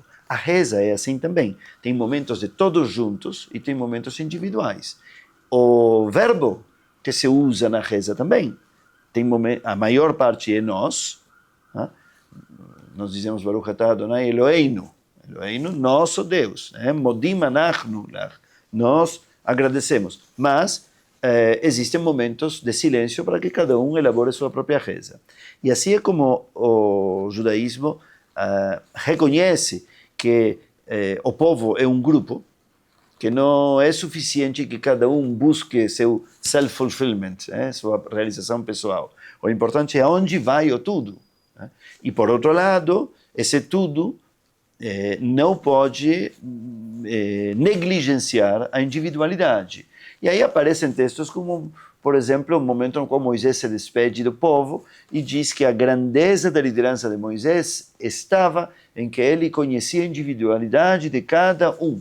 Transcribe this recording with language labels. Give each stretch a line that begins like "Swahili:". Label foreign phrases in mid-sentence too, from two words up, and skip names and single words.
Portuguese: A reza é assim também. Tem momentos de todos juntos e tem momentos individuais. O verbo que se usa na reza também. A maior parte é nós. Né? Nós dizemos
Hebrew: ברוך אתה אדוני אלוהינו.
Portuguese: Eloheinu, nosso Deus.
Hebrew: מודים אנחנו לך.
Portuguese: Nós agradecemos. Mas existem momentos de silêncio para que cada um elabore sua própria reza. E assim é como o judaísmo reconhece que o povo é um grupo, que não é suficiente que cada um busque seu self-fulfillment, sua realização pessoal. O importante é aonde vai o tudo. E, por outro lado, esse tudo não pode negligenciar a individualidade. E aí aparecem textos como, por exemplo, o momento no qual Moisés se despede do povo e diz que a grandeza da liderança de Moisés estava em que ele conhecia a individualidade de cada um.